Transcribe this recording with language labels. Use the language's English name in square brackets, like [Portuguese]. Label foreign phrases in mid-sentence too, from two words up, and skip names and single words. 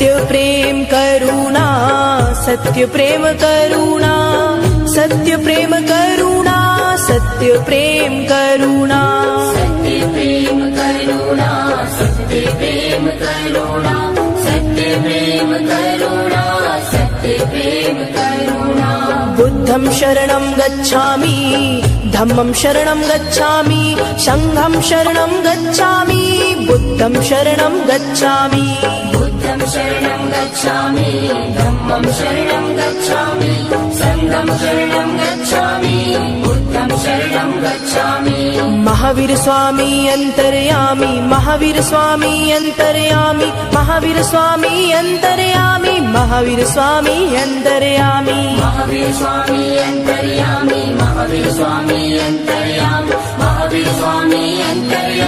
[Hindi] प्रेम करुणा, सत्य प्रेम करुणा, सत्य प्रेम करुणा, सत्य प्रेम करुणा, सत्य प्रेम करुणा, सत्य प्रेम करुणा, सत्य प्रेम करुणा, सत्य प्रेम करुणा। [Pali] बुद्धं शरणं गच्छामि, धम्मं शरणं गच्छामि, संघं शरणं गच्छामि, बुद्धं शरणं गच्छामि, बुद्धं शरणं गच्छामि, धम्मं शरणं गच्छामि, संघं शरणं गच्छामि, बुद्धं शरणं गच्छामि। [Hindi] महावीर स्वामी अंतर्यामी, महावीर स्वामी अंतर्यामी, महावीर स्वामी अंतर्यामी, महावीर स्वामी अंतर्यामी, महावीर स्वामी अंतर्यामी, महावीर स्वामी अंतर्यामी, महावीर स्वामी अंतर्यामी।